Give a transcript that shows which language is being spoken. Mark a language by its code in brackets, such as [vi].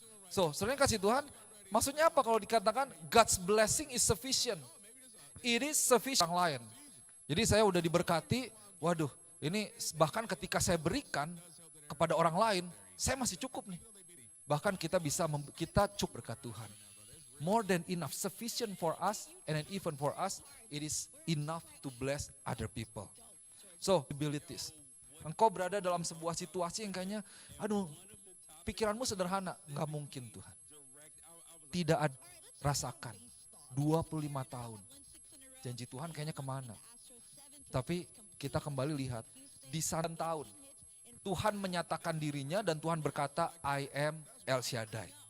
[id] So, sebenarnya kasih Tuhan, maksudnya apa kalau dikatakan [en] God's blessing is sufficient? It is sufficient [id] yang lain. Jadi saya udah diberkati, waduh, ini bahkan ketika saya berikan kepada orang lain, saya masih cukup nih. Bahkan kita kita cukup berkat Tuhan. [en] More than enough, sufficient for us, and then even for us, it is enough to bless other people. So, abilities. [id] Engkau berada dalam sebuah situasi yang kayaknya, aduh, pikiranmu sederhana, nggak mungkin Tuhan. Tidak ada, rasakan, 25 tahun. Janji Tuhan kayaknya kemana? Tapi kita kembali lihat, di sana tahun, Tuhan menyatakan dirinya dan Tuhan berkata, [en] I am El Shaddai.